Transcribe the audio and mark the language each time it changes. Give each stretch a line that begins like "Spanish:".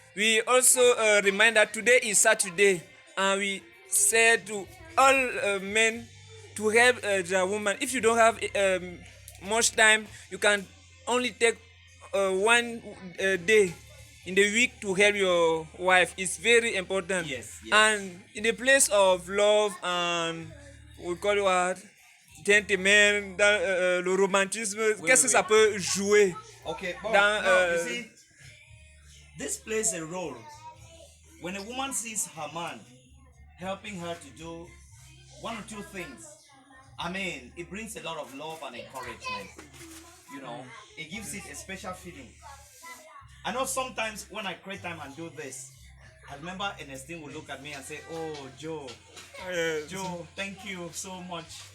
English: We also remind that today is Saturday, and we said to all men to help the woman. If you don't have much time, you can only take one day in the week to help your wife. It's very important. Yes. And in the place of love and we call it what, gentleman,
French: dans le romantisme, qu'est-ce que ça peut jouer?
English: Okay, but
French: Dans,
English: now, you see, this plays a role. When a woman sees her man helping her to do one or two things, I mean, it brings a lot of love and encouragement. It gives it a special feeling. I know sometimes when I create time and do this, I remember Ernestine will look at me and say, "Oh, Joe, Joe, thank you so much.